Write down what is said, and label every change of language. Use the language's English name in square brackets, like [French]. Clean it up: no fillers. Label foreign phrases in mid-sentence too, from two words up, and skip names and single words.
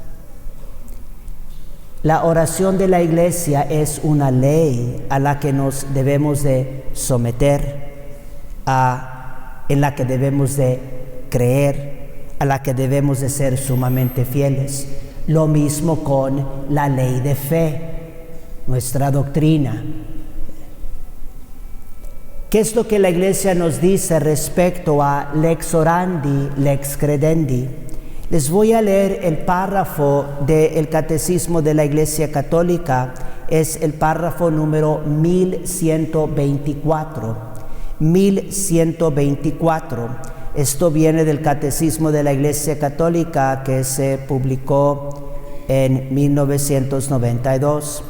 [Spanish] La oración de la Iglesia es una ley a la que nos debemos de someter, en la que debemos de creer, a la que debemos de ser sumamente fieles. Lo mismo con la ley de fe, nuestra doctrina. ¿Qué es lo que la Iglesia nos dice respecto a [Latin] lex orandi, lex credendi? [Spanish] Les voy a leer el párrafo del Catecismo de la Iglesia Católica. Es el párrafo número 1124. 1124. Esto viene del Catecismo de la Iglesia Católica que se publicó en 1992.